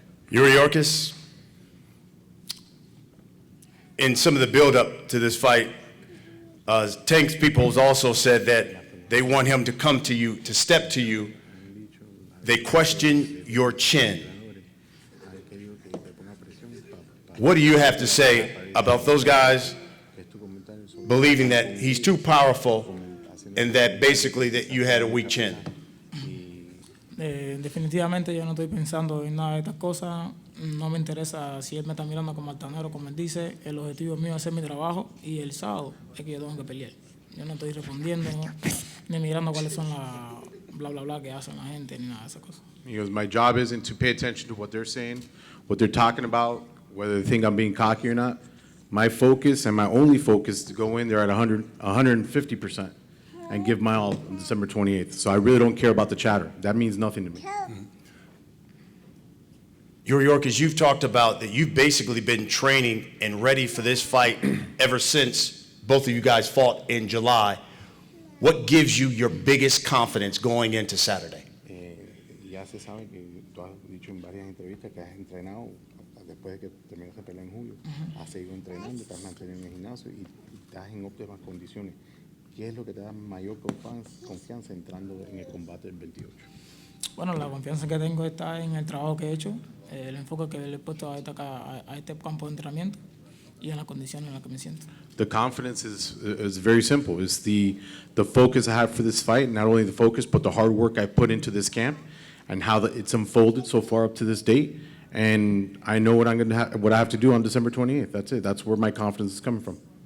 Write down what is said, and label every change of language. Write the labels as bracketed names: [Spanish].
[English] Yuriorkis, in some of the build-up to this fight, Tank's people has also said that they want him to come to you, to step to you. They question your chin. What do you have to say about those guys believing that he's too powerful and that basically that you had a weak chin? [Spanish] Definitivamente yo no estoy pensando en nada de estas cosas. No me interesa si él me está mirando como altanero, como él dice. El objetivo mío es hacer mi trabajo y el sábado es que yo tengo que pelear. Yo no estoy respondiendo ni mirando cuáles son las bla bla bla que hacen la gente ni nada de esas cosas. [English] He goes, my job isn't to pay attention to what they're saying, what they're talking about, whether they think I'm being cocky or not. My focus and my only focus is to go in there at 150% and give my all on December 28th. So I really don't care about the chatter. That means nothing to me. Yuriorkis, you've talked about that you've basically been training and ready for this fight ever since both of you guys fought in July. What gives you your biggest confidence going into Saturday? [Spanish] Ya se sabe que tú has dicho en varias entrevistas que has entrenado después de que terminó esa pelea en julio. Has seguido entrenando, te has mantenido en el gimnasio y estás en óptimas condiciones. ¿Qué es lo que te da mayor confianza entrando en el combate del 28? Bueno, la confianza que tengo está en el trabajo que he hecho, el enfoque que le he puesto a este campo de entrenamiento y en las condiciones en las que me siento. [English] The confidence is very simple. It's the focus I have for this fight, not only the focus, but the hard work I put into this camp and how it's unfolded so far up to this date. And I know what what I have to do on December 28th. That's it. That's where my confidence is coming from.